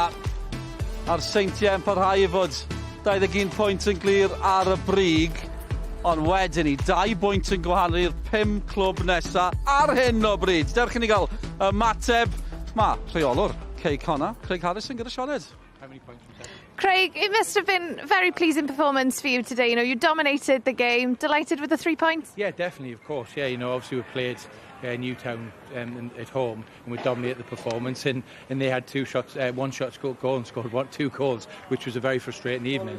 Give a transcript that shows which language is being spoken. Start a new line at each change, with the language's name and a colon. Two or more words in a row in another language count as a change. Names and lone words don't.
Welsh: A'r Seintiau yn parhau i fod 21 pwynt yn glir ar y brig. Ond wedyn ni, 2 bwynt yn gwahanol i'r 5 clwb nesaf ar hyn o bryd. Dewch i ni gael ymateb. Mae rheolwr Quay Connah, Craig Harrison gyda Sioned.
English: How many points was that? Craig, it must have been a very pleasing performance for you today. You know, you dominated the game. Delighted with the 3 points? Yeah, definitely, of course. Yeah, you know, obviously we played Newtown at home and we dominated the performance, and they had 2 shots, 1 shot scored goal and scored 2 goals, which was a very frustrating evening.